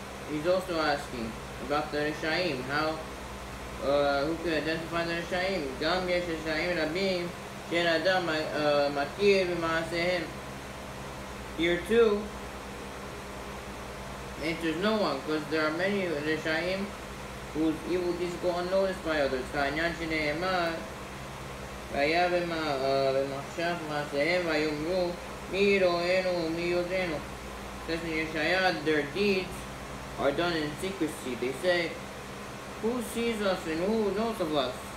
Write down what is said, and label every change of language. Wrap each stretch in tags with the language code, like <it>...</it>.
<en>He's also asking about the Rishaim, how who can identify the Rishaim?</en> <he>גם יש רשעים רבים שאין אדם מכיר במעשיהם.</he> <en>Here too, answers no one, because there are many Rishaim whose evil deeds go unnoticed by others.</en> <he>כעניין שנאמר והיה במחשך מעשיהם ויאמרו מי יראינו ומי יודענו.</he> <en>Says in Yeshaya, their deeds are done in secrecy. They say, who sees us and who knows of us?</en>